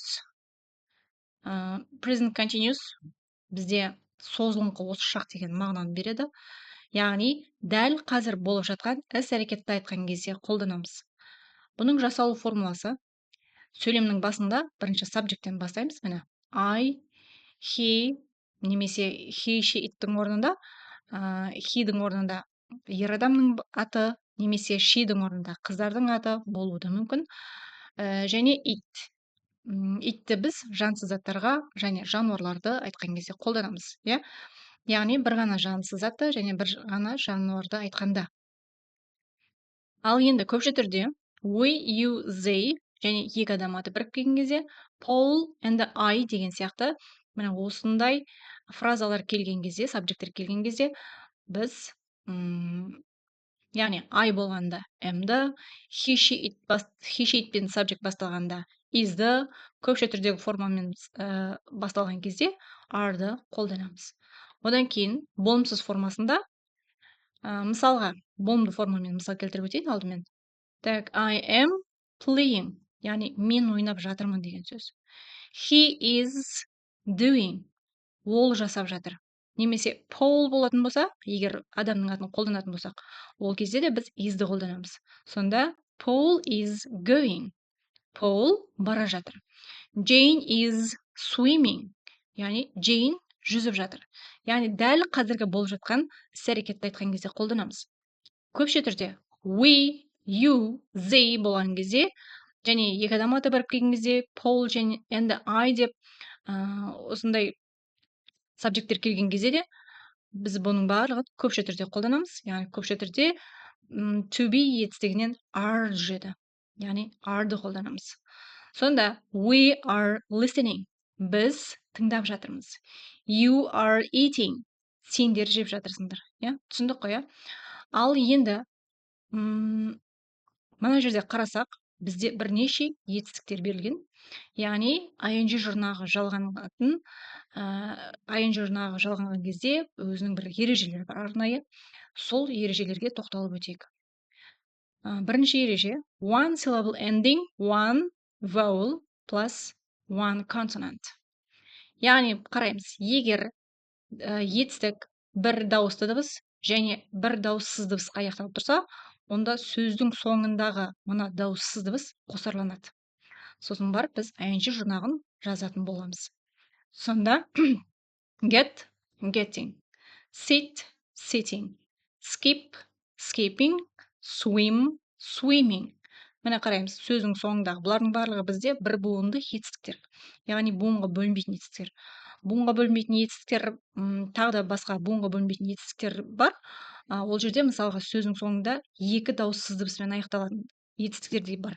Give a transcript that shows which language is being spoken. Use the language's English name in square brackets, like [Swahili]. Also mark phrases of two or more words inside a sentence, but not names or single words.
[English] Present continuous [Kazakh] бізде созылыңқы осы шақ деген мағынаны береді. Яғни, дәл қазір болып жатқан іс-әрекетті айтқан кезде қолданамыз. Бұның жасалу формуласы сөйлемнің басында бірінші subjecттен бастаймыз. Міне, [English] I, he, немесе he, she, [Kazakh] ittің орнында, he-дің орнында ер адамның аты, немесе she-дің орнында қыздардың аты болуы мүмкін. Және it. Itті біз жансыз заттарға және жануарларды айтқан кезде қолданамыз, иә? Яғни бір ғана жансыз затты және бір ғана жануарды айтқанда. Ал енді көпше түрде [English] we, you, they [Kazakh] және екі адам аты біріккен кезде [English] Paul and I [Kazakh] деген сияқты міне осындай фразалар келген кезде, сабжекттер келген кезде біз яғни I болғанда am-ды, [English] he, she, it [Kazakh] пен subject басталғанда is-ды, көпше түрдегі формамен басталған кезде are-ды қолданамыз. Одан кейін болымсыз формасында мысалға болымды формамен мысал келтіріп өтейін алдымен. Так, [English] I am playing, [Kazakh] яғни мен ойнап жатырмын деген сөз. [English] He is doing, [Kazakh] ол жасап жатыр. Немесе Paul болатын болса, егер адамның атын қолданатын болсақ, ол кезде де біз is-ді қолданамыз. Сонда [English] Paul is going, [Kazakh] Paul бара жатыр. [English] Jane is swimming, [Kazakh] яғни Jane жүзіп жатыр. Яғни дәл қазіргі болып жатқан іс-әрекетті айтқан кезде қолданамыз. Көпше түрде [English] we, you, they [Kazakh] болған кезде және екі адам аты біріккен кезде Paul және [English] and I [Kazakh] деп осындай сабжекттер келген кезде де біз бұның барлығын көпше түрде қолданамыз. Яғни көпше түрде [English] to be [Kazakh] етістігінен are жүреді. Яғни are-ды қолданамыз. Сонда [English] we are listening, [Kazakh] біз тыңдап жатырмыз. You are eating, сендер жеп жатырсыңдар. Түсіндік қой, Ал енді мына жерде қарасақ, бізде бірнеше етістіктер берілген. Яғни ing жұрнағы жалғанатын, ing жұрнағы жалғанған кезде өзінің бір ережелері бар арнайы. Сол ережелерге тоқталып өтейік. Бірінші ереже [English] one syllable ending, one vowel plus one consonant. [Kazakh] Яғни қараймыз, егер етістік бір дауысты дыбыс және бір дауыссыз дыбысқа аяқталып тұрса, онда сөздің соңындағы мына дауыссыз дыбыс қосарланады. Сосын барып біз ing жұрнағын жазатын боламыз. [English] Сонда get, getting, sit, sitting, skip, skipping, swim, swimming. [Kazakh] Міне қараймыз, сөздің соңындағы бұлардың барлығы бізде бір буынды етістіктер. Яғни буынға бөлінбейтін етістіктер. Буынға бөлінбейтін етістіктер, тағы да басқа буынға бөлінбейтін етістіктер бар. Ол жерде мысалға сөздің соңында екі дауыссыз дыбыспен аяқталатын етістіктер де бар.